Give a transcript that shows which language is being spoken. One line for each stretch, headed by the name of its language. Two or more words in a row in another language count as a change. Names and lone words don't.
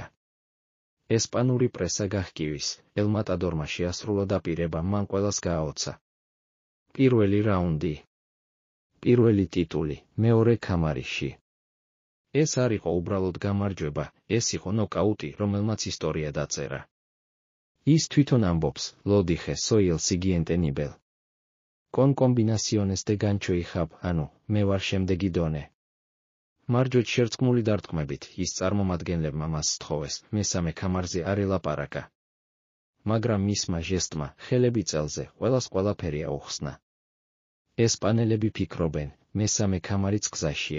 Georgian: ესპანური პრესა გაჰკივის, ელ მატადორმა შეასრულა დაპირება მან ყველას გააოცა. პირველი რაუნდი. პირველი ტიტული, მეორე ქამარიში. ეს არ იყო უბრალოდ გამარჯვება, ეს იყო ნოკაუტი, რომელმაც ისტორია დაწერა. ის თვითონ ამბობს,
Spanish: lo dije soy el siguiente nivel. Con combinaciones de gancho y jab,
Georgian: ანუ, მე ვარ შემდეგი დონე. მარჯვედ შერწყმული დარტყმებით, ის წარმომადგენლებმა მას სთხოვეს, მესამე ქამარზე არ ელაპარაკა. მაგრამ მისმა ჟესტმა, ხელები წელზე, ყველას ყველაფერი აუხსნა. ესპანელები ფიქრობენ, მესამე ქამარიც გზაშია.